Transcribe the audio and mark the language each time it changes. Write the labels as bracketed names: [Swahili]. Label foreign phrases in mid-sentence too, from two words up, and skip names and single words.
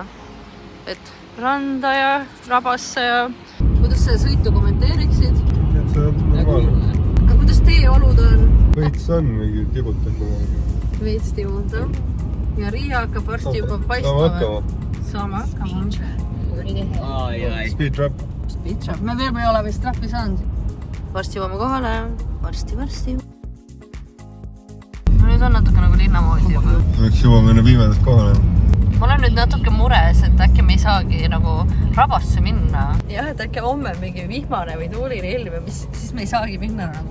[Estonian] Et randa ja rabasse ja... Kuidas sa sõitu kommenteeriksid? Et see on normaalne. Aga kuidas teie olud on? Veits on mingi tibutab. Veits tibutab. Ja Riia hakkab varsti juba paistama. Saame hakkama. [English] Speed trap. Speed trap. [Estonian] Me veel ei ole vist trappi saanud. Varsti jõuame kohale. Varsti. Nüüd on natuke nagu linna moodi juba. Oleks jõuame enne viimedast kohale. Ma olen nüüd natuke mures, et äkki me ei saagi nagu rabasse minna. Jah, et äkki homme mingi vihmane või tuuline ilm ja siis me ei saagi minna nagu.